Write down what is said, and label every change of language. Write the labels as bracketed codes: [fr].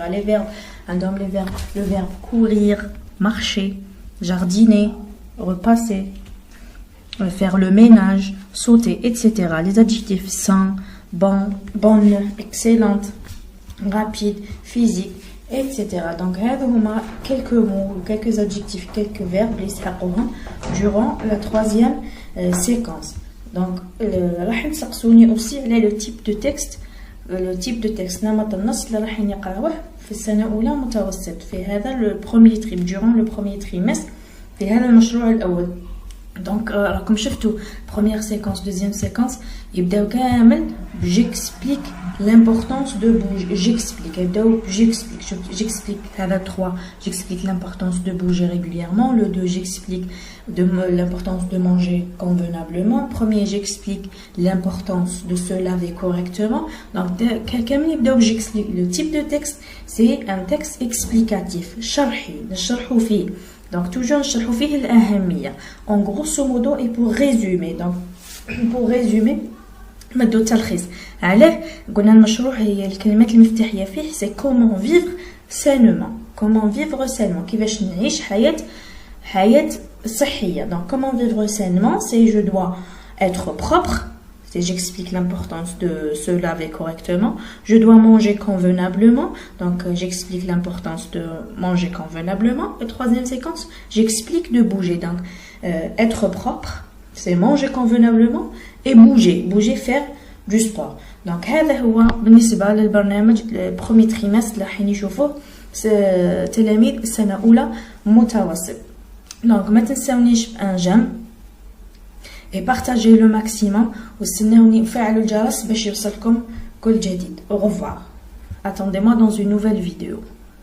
[fr] Les verbes, le verbe courir, marcher, jardiner, repasser, faire le ménage, sauter, etc. Les adjectifs sain, bon, bonne, excellente, rapide, physique, etc. donc [ar] هذا هما [fr] quelques mots, quelques adjectifs, quelques verbes [ar] اللي يستحقوهم [fr] durant la troisième séquence. [ar] donc راح نسقسوني aussi على [fr] le type de texte [ar] نمط النص اللي راح نقراوه في السنة الأولى متوسط في هذا [fr] durant le premier trimestre [ar] في هذا المشروع الأول. [fr] donc [ar] راكم شفتوا [fr] première séquence deuxième séquence [ar] يبداو كامل [fr] j'explique l'importance de bouger. j'explique هذا 3 j'explique l'importance de bouger régulièrement. le 2 j'explique l'importance de manger convenablement. premier j'explique l'importance de se laver correctement. donc [ar] كامل يبداو [fr] j'explique. le type de texte c'est un texte explicatif [ar] شرحي نشرحوا فيه. [fr] donc toujours [ar] نشرحوا فيه الأهمية [fr] en grosso modo. et pour résumer [ar] مدو التلخيص عليه قلنا المشروع هي الكلمات المفتاحية فيه [fr] c'est comment vivre sainement. [ar] كيفاش نعيش حياة صحية. [fr] donc comment vivre sainement c'est je dois être propre. j'explique l'importance de se laver correctement. je dois manger convenablement. donc j'explique l'importance de manger convenablement. et troisième séquence j'explique de bouger. donc être propre c'est manger convenablement et bouger faire du sport. [ar] donc هذا هو بالنسبة للبرنامج البرومي تريمستر اللي راح نشوفوه تلاميذ السنة الأولى متوسط. [fr] donc [ar] ما تنساونيش بان جيم [fr] et partagez le maximum [ar] واستناوني وفعلوا الجرس باش يوصلكم كل جديد. [fr] au revoir. attendez-moi dans une nouvelle vidéo.